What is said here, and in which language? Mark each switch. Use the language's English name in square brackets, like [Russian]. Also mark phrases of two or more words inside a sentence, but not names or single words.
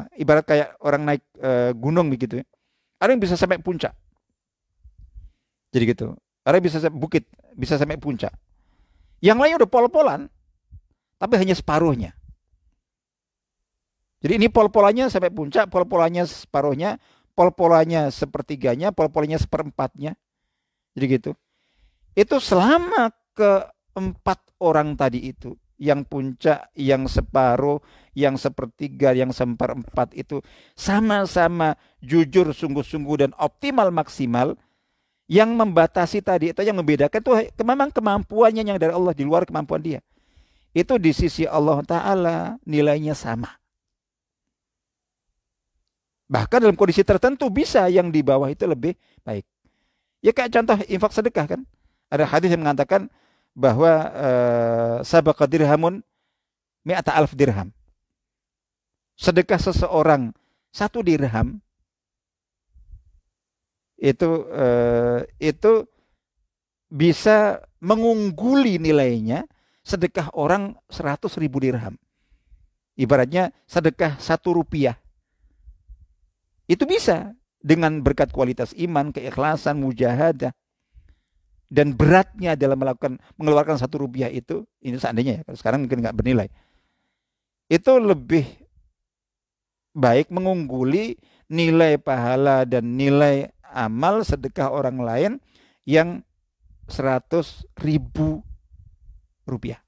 [Indonesian] Ibarat kayak orang naik gunung begitu ya. Ada yang bisa sampai puncak. Jadi gitu. Ada yang bisa sampai bukit, bisa sampai puncak. Yang lain udah pol-polan, tapi hanya separuhnya. Jadi ini pol-polannya sampai puncak, pol-polannya separuhnya, pol-polannya sepertiganya, pol-polannya seperempatnya. Jadi gitu. Itu selama keempat orang tadi itu, yang puncak, yang separuh, yang sepertiga, yang seperempat itu sama-sama jujur, sungguh-sungguh, dan optimal maksimal. Yang membatasi tadi itu, yang membedakan itu memang kemampuannya yang dari Allah, di luar kemampuan dia. Itu di sisi Allah Ta'ala nilainya sama. Bahkan dalam kondisi tertentu bisa yang di bawah itu lebih baik. Ya kayak contoh infak sedekah kan. Ada hadis yang mengatakan bahwa [Arabic] سبق درهم مائة ألف درهم. [Indonesian] Sedekah seseorang 1 dirham itu bisa mengungguli nilainya sedekah orang 100.000 dirham. Ibaratnya sedekah 1 rupiah. Itu bisa dengan berkat kualitas iman, keikhlasan, mujahadah, dan beratnya dalam mengeluarkan 1 rupiah itu, ini seandainya ya, kalau sekarang mungkin nggak bernilai, itu lebih baik mengungguli nilai pahala dan nilai amal sedekah orang lain yang 100.000 rupiah.